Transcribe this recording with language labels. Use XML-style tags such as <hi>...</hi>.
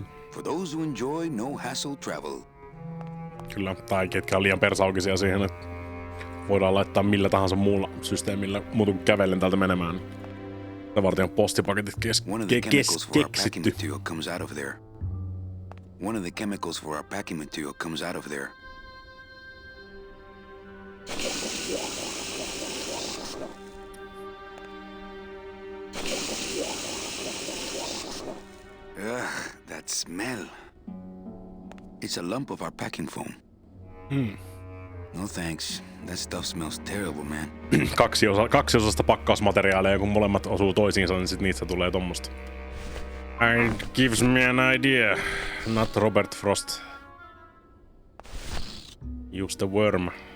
<en>For those who enjoy no-hassle travel.</en> <fi>Kyllä, tai ketkä on liian persaukisia siihen, että voidaan laittaa millä tahansa muulla systeemillä muuten kuin kävellen täältä menemään. Tätä varten on postipaketit</fi> <en>One of the chemicals for our packing</en> <fi>keksitty.</fi> <en>material comes out of there. One of the chemicals for our packing material comes out of there. Ugh, that smell. It's a lump of our packing foam. No thanks. That stuff smells terrible, man.</en> <fi>Kaksiosasta pakkausmateriaalia, kun molemmat osuu toisiinsa, niin sit niistä tulee tommosta.</fi> <en>It gives me an idea. Not Robert Frost. Use the worm.</en>